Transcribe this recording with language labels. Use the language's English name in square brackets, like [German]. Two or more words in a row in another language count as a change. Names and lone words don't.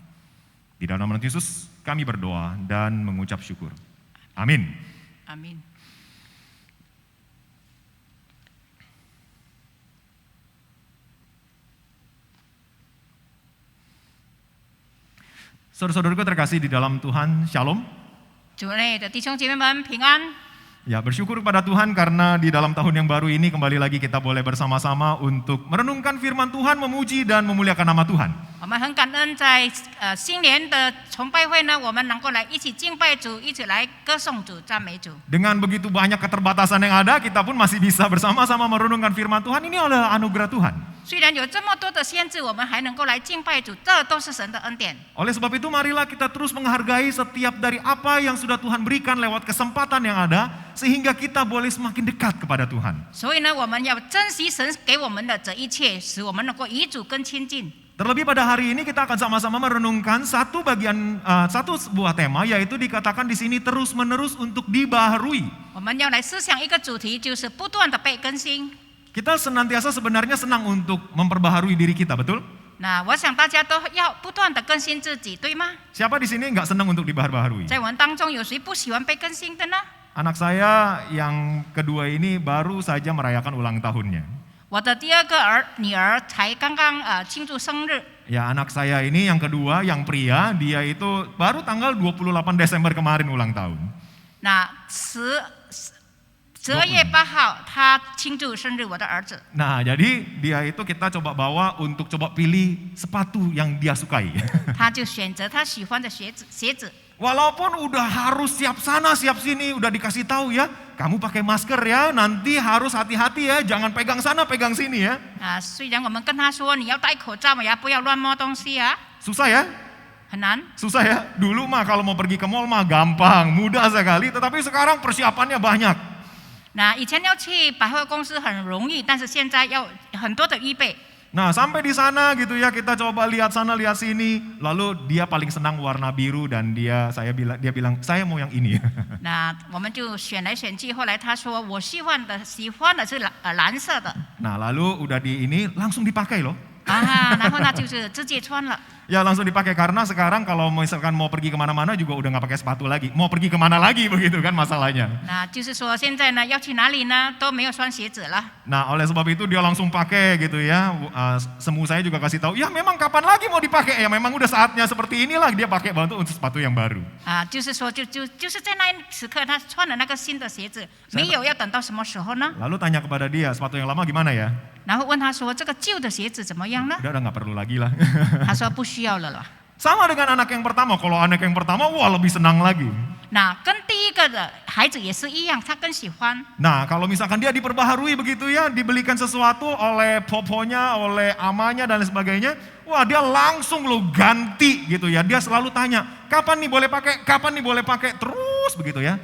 [Indonesian] Di dalam nama Yesus kami berdoa dan mengucap syukur. Amin. Amin. Saudara-saudaraku terkasih di dalam Tuhan, Shalom. [Chinese] 主内的弟兄姐妹们平安。 [Indonesian] Ya, bersyukur kepada Tuhan karena di dalam tahun yang baru ini kembali lagi kita boleh bersama-sama untuk merenungkan firman Tuhan, memuji dan memuliakan nama Tuhan. [Chinese] 我们很感恩在新年的崇拜会呢，我们能够来一起敬拜主，一起来歌颂主、赞美主。 [Indonesian] Dengan begitu banyak keterbatasan yang ada, kita pun masih bisa bersama-sama merenungkan firman Tuhan. Ini adalah anugerah Tuhan. [Chinese] 虽然有这么多的限制，我们还能够来敬拜主，这都是神的恩典。 [Indonesian] Oleh sebab itu marilah kita terus menghargai setiap dari apa yang sudah Tuhan berikan lewat kesempatan yang ada, sehingga kita boleh semakin dekat kepada Tuhan. [Chinese] 所以呢，我们要珍惜神给我们的这一切，使我们能够与主更亲近。 [Indonesian] Terlebih pada hari ini kita akan sama-sama merenungkan satu sebuah tema, yaitu dikatakan di sini terus-menerus untuk dibaharui. [Chinese] 我们要来思想一个主题，就是不断的被更新。 [Indonesian] Kita senantiasa sebenarnya senang untuk memperbaharui diri kita, betul? [Chinese] 那我想大家都要不断的更新自己，对吗？ [Indonesian] Siapa di sini nggak senang untuk dibaharui? [Chinese] 在我们当中有谁不喜欢被更新的呢？ [Indonesian] Anak saya yang kedua ini baru saja merayakan ulang tahunnya. [Chinese] 我的第二个女儿才刚刚庆祝生日。 [Indonesian] Ya, anak saya ini yang kedua, yang pria, dia itu baru tanggal 28 Desember kemarin ulang tahun. [Chinese] 那12月8号，他庆祝生日，我的儿子。 [Indonesian] Nah, jadi dia itu kita coba bawa untuk coba pilih sepatu yang dia sukai. [Chinese] 他就选择他喜欢的鞋子。 [Indonesian] Walaupun udah harus siap sana, siap sini, udah dikasih tahu ya, kamu pakai masker ya, nanti harus hati-hati ya, jangan pegang sana, pegang sini ya. [Chinese] 虽然我们跟他说你要戴口罩呀，不要乱摸东西啊， [Indonesian] Susah ya? [Chinese] 很难。 [Indonesian] Susah ya? Dulu mah kalau mau pergi ke mall mah gampang, mudah sekali, tetapi sekarang persiapannya banyak. [Chinese] 那以前要去百货公司很容易，但是现在要很多的预备。 [Indonesian] Nah, sampai di sana gitu ya, kita coba lihat sana lihat sini, lalu dia paling senang warna biru dan dia bilang saya mau yang ini. [Chinese] 那我们就选来选去，后来他说我喜欢的是蓝色的。 [Indonesian] Nah, lalu udah di ini langsung dipakai loh. [Chinese] 然后呢就是直接穿了。 [Indonesian] Ya langsung dipakai karena sekarang kalau misalkan mau pergi kemana-mana juga udah nggak pakai sepatu lagi. Mau pergi kemana lagi begitu kan masalahnya. [Chinese] 那就是说现在呢要去哪里呢都没有穿鞋子了。 [Indonesian] Nah oleh sebab itu dia langsung pakai gitu ya. Semu saya juga kasih tahu, ya memang kapan lagi mau dipakai? Ya memang udah saatnya seperti inilah dia pakai untuk sepatu yang baru. [Chinese] 就是说就是在那一时刻他穿了那个新的鞋子，没有要等到什么时候呢？ [Indonesian] Lalu tanya kepada dia, sepatu yang lama gimana ya? [Chinese] 然后问他说这个旧的鞋子怎么样呢？ [Indonesian] Udah nggak perlu lagi lah. [Chinese] 他说不需要了啦。 [Indonesian] Sama dengan anak yang pertama, kalau anak yang pertama wah lebih senang lagi. [Chinese] 那跟第一个的孩子也是一样，他更喜欢。 [Indonesian] Nah kalau misalkan dia diperbaharui begitu ya, dibelikan sesuatu oleh poponya, oleh amanya dan lain sebagainya, wah dia langsung lo ganti gitu ya. Dia selalu tanya, kapan nih boleh pakai, kapan nih boleh pakai, terus begitu ya.